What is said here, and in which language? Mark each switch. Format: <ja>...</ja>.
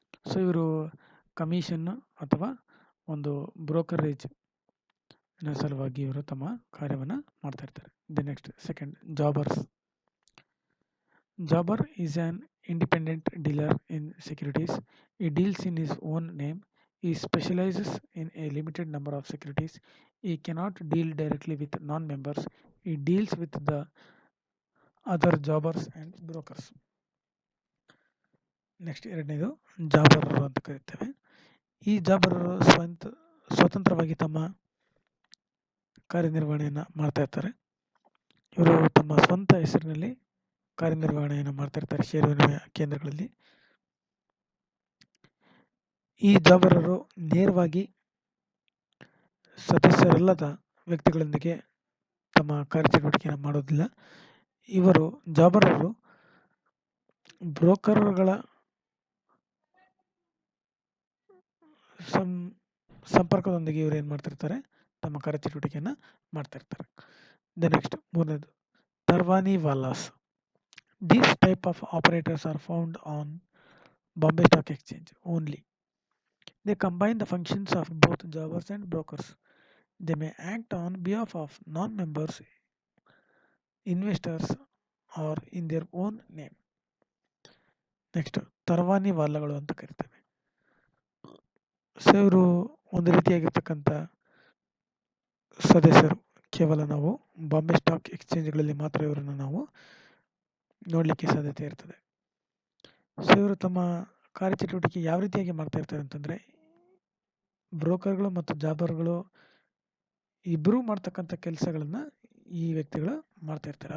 <kn>So ಇವರು commission ಅಥವಾ ಒಂದು ಬ್ರೋಕರೇಜ್ ಸಲುವಾಗಿ ಇವರು ತಮ್ಮ ಕಾರ್ಯವನ್ನು ಮಾಡ್ತಾ ಇರ್ತಾರೆ.</kn> <en>The next second, jobber is an independent dealer in securities. He deals in his own name. He specializes in a limited number of securities. He cannot deal directly with non-members. He deals with the other jobbers and brokers.</en> <kn>Next ಎರಡನೇದು ಜಾಬರರು ಅಂತ ಕರೀತೇವೆ. ಈ ಜಾಬರರು ಸ್ವತಂತ್ರವಾಗಿ ತಮ್ಮ ಕಾರ್ಯನಿರ್ವಹಣೆಯನ್ನು ಮಾಡ್ತಾ ಇರ್ತಾರೆ. ಇವರು ತಮ್ಮ ಸ್ವಂತ ಹೆಸರಿನಲ್ಲಿ ಕಾರ್ಯನಿರ್ವಹಣೆಯನ್ನು ಮಾಡ್ತಾ ಇರ್ತಾರೆ ಷೇರು ವಿನಿಮಯ ಕೇಂದ್ರಗಳಲ್ಲಿ. ಈ ಜಾಬರರು ನೇರವಾಗಿ ಸದಸ್ಯರಲ್ಲದ ವ್ಯಕ್ತಿಗಳೊಂದಿಗೆ ತಮ್ಮ ಕಾರ್ಯಚಟುವಟಿಕೆಯನ್ನು ಮಾಡೋದಿಲ್ಲ. ಇವರು ಜಾಬರರು ಬ್ರೋಕರ್ಗಳ ಸಂಪರ್ಕದೊಂದಿಗೆ ಇವರು ಏನು ಮಾಡ್ತಿರ್ತಾರೆ, ತಮ್ಮ ಕಾರ್ಯಚಟುವಟಿಕೆಯನ್ನು ಮಾಡ್ತಾ ಇರ್ತಾರೆ. ದ ನೆಕ್ಸ್ಟ್ ಮೂರನೇದು, ತರ್ವಾನಿ ವಾಲಾಸ್.</kn> <en>These type of operators are found on Bombay Stock Exchange only. They combine the functions of both jobbers and brokers. They may act on behalf of non-members, investors or in their own name.</en> <kn>Next ತರ್ವಾನಿ ವಾಲಾಗಳು ಅಂತ ಕರಿತೇವೆ. So ಇವರು ಒಂದು ರೀತಿಯಾಗಿರ್ತಕ್ಕಂಥ ಸದಸ್ಯರು. ಕೇವಲ ನಾವು Bombay stock ಎಕ್ಸ್ಚೇಂಜ್ಗಳಲ್ಲಿ ಮಾತ್ರ ಇವರನ್ನು ನಾವು ನೋಡಲಿಕ್ಕೆ ಸಾಧ್ಯತೆ ಇರ್ತದೆ. ಸೊ ಇವರು ತಮ್ಮ ಕಾರ್ಯಚಟುವಟಿಕೆ ಯಾವ ರೀತಿಯಾಗಿ ಮಾಡ್ತಾ ಇರ್ತಾರೆ ಅಂತಂದರೆ, ಬ್ರೋಕರ್ಗಳು ಮತ್ತು ಜಾಬರ್ಗಳು ಇಬ್ಬರೂ ಮಾಡ್ತಕ್ಕಂಥ ಕೆಲಸಗಳನ್ನು ಈ ವ್ಯಕ್ತಿಗಳು ಮಾಡ್ತಾ ಇರ್ತಾರೆ.</kn>